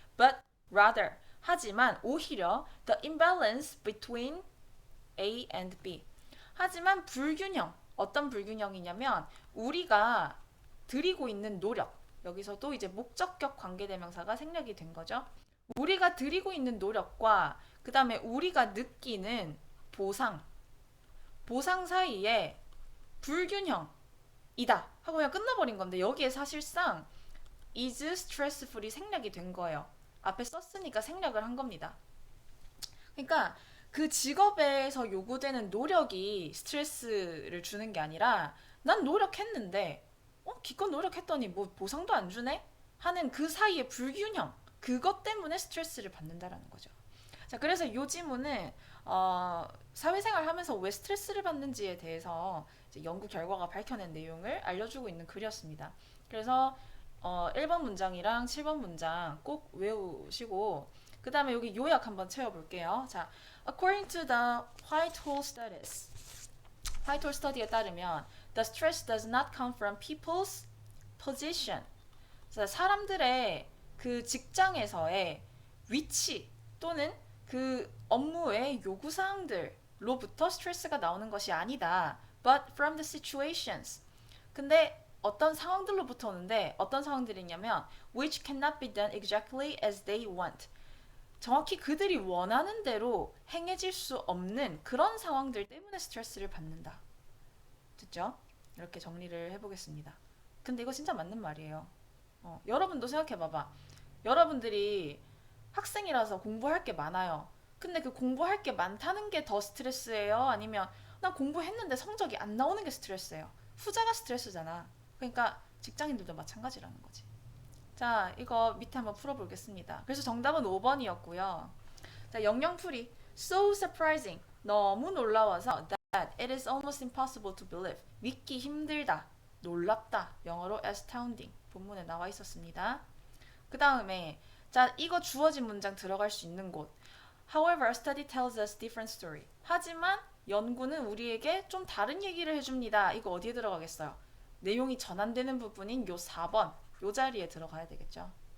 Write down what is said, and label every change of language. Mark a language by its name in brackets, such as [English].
[English] But rather [Korean] 하지만 오히려 [English] the imbalance between A and B. [Korean] 하지만 불균형 어떤 불균형이냐면 우리가 들이고 있는 노력 여기서도 이제 목적격 관계대명사가 생략이 된 거죠. 우리가 들이고 있는 노력과 그 다음에 우리가 느끼는 보상 사이에 불균형이다 하고 그냥 끝나버린 건데 여기에 사실상 [English] is stressful [Korean] 이 생략이 된 거예요. 앞에 썼으니까 생략을 한 겁니다. 그러니까 그 직업에서 요구되는 노력이 스트레스를 주는 게 아니라 난 노력했는데 기껏 노력했더니 뭐 보상도 안 주네? 하는 그 사이의 불균형 그것 때문에 스트레스를 받는다라는 거죠. 자, 그래서 이 지문은 사회생활 하면서 왜 스트레스를 받는지에 대해서 이제 연구 결과가 밝혀낸 내용을 알려주고 있는 글이었습니다. 그래서 1번 문장이랑 7번 문장 꼭 외우시고 그 다음에 여기 요약 한번 채워볼게요. [English] 자, according to the Whitehall Studies, [Korean] Whitehall Study에 따르면 [English] the stress does not come from people's position. [Korean] 자, 사람들의 그 직장에서의 위치 또는 그 업무의 요구사항들로부터 스트레스가 나오는 것이 아니다. [English] But from the situations. [Korean] 근데 어떤 상황들로부터 오는데 어떤 상황들이냐면 [English] which cannot be done exactly as they want. [Korean] 정확히 그들이 원하는 대로 행해질 수 없는 그런 상황들 때문에 스트레스를 받는다. 됐죠? 이렇게 정리를 해보겠습니다. 근데 이거 진짜 맞는 말이에요. 여러분도 생각해봐봐. 여러분들이 학생이라서 공부할 게 많아요. 근데 그 공부할 게 많다는 게 더 스트레스예요? 아니면 난 공부했는데 성적이 안 나오는 게 스트레스예요? 후자가 스트레스잖아. 그러니까 직장인들도 마찬가지라는 거지. 자, 이거 밑에 한번 풀어보겠습니다. 그래서 정답은 5번이었고요. 자, 영영풀이. [English] So surprising. [Korean] 너무 놀라워서 [English] that it is almost impossible to believe. [Korean] 믿기 힘들다. 놀랍다. 영어로 astounding. 본문에 나와 있었습니다. 그 다음에 자, 이거 주어진 문장 들어갈 수 있는 곳. [English] However, study tells us different story. [Korean] 하지만 연구는 우리에게 좀 다른 얘기를 해줍니다. 이거 어디에 들어가겠어요? 내용이 전환되는 부분인 요 4번 요 자리에 들어가야 되겠죠.